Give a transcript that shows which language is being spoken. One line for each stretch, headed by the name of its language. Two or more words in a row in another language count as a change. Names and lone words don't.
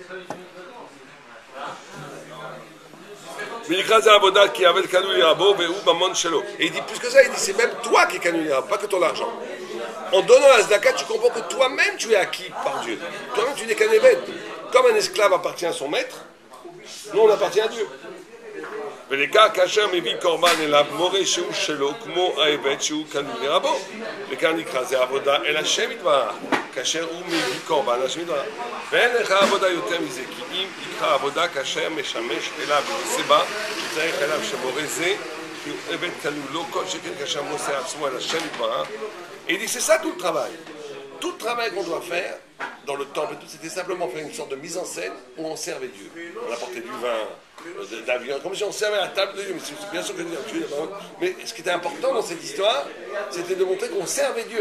French: Et il dit plus que ça, il dit c'est même toi qui es Kanoui, pas que ton argent. En donnant la Zdaka, tu comprends que toi-même tu es acquis par Dieu. Toi-même tu n'es qu'un évêque. Comme un esclave appartient à son maître, nous on appartient à Dieu.
Hebrew: ולכך כאשר מביא קורבן אליו מורה שהוא שלו כמו העבד שהוא קנוי לרבו וכאן נקרא זה עבודה אל השם יתברך כאשר הוא מביא קורבן אל השם יתברך ואין לך עבודה יותר מזה כי אם יקרא עבודה כאשר משמש אליו ונושא בה שצריך אליו שמורה זה
French: Et il dit c'est ça tout le travail. Tout le travail qu'on doit faire dans le temple, c'était simplement faire une sorte de mise en scène où on servait Dieu. On apportait du vin, de la viande, comme si on servait à la table de Dieu. Mais c'est bien sûr que Dieu, mais ce qui était important dans cette histoire, c'était de montrer qu'on servait Dieu.